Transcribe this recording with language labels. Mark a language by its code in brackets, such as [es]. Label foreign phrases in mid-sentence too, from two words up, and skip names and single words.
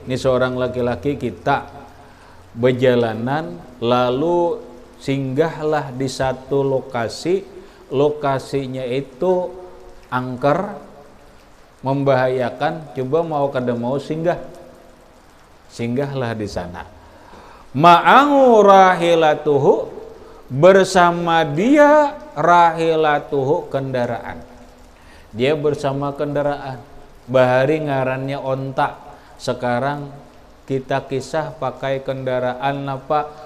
[id] Ini seorang laki-laki kita berjalanan lalu singgahlah di satu lokasi, lokasinya itu angker, membahayakan. Coba mau kada mau singgahlah di sana. [ar] معه راحلته, [id] bersama dia rahilatuhu, kendaraan. Dia bersama kendaraan. Bahari ngarannya onta. Sekarang kita kisah pakai kendaraan apa?